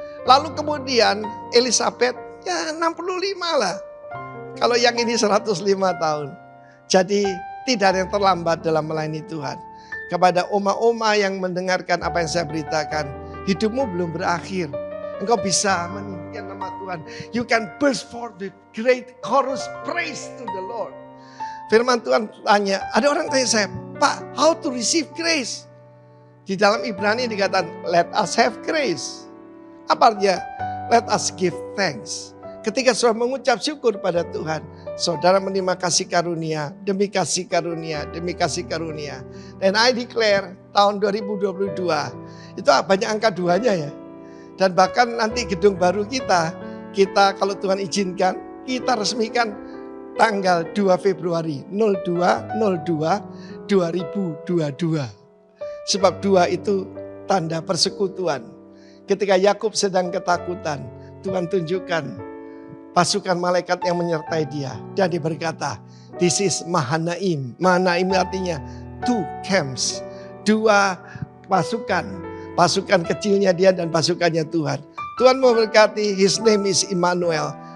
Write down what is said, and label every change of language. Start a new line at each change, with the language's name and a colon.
Indonesian: Lalu kemudian Elizabeth ya 65 lah. Kalau yang ini 105 tahun. Jadi tidak ada yang terlambat dalam melayani Tuhan. Kepada oma-oma yang mendengarkan apa yang saya beritakan, hidupmu belum berakhir. Engkau bisa meninggikan nama Tuhan.
English: You can burst forth with great chorus praise to the Lord.
Indonesian: Firman Tuhan tanya, ada orang tanya saya, Pak,
English: how to receive grace?
Indonesian: Di dalam Ibrani dikatakan,
English: let us have grace.
Indonesian: Apa artinya?
English: Let us give thanks.
Indonesian: Ketika saudara mengucap syukur pada Tuhan, saudara menerima kasih karunia, demi kasih karunia, demi kasih karunia. Dan
English: I declare
Indonesian: tahun 2022, itu banyak angka 2-nya ya. Dan bahkan nanti gedung baru kita kalau Tuhan izinkan, kita resmikan tanggal 2 Februari 02/02/2022. Sebab 2 itu tanda persekutuan. Ketika Yakub sedang ketakutan, Tuhan tunjukkan pasukan malaikat yang menyertai dia. Dan dia berkata,
English: this is Mahanaim.
Indonesian: Mahanaim artinya 2 camps. 2 pasukan. Pasukan kecilnya dia dan pasukannya Tuhan. Tuhan memberkati,
English: His name is Immanuel.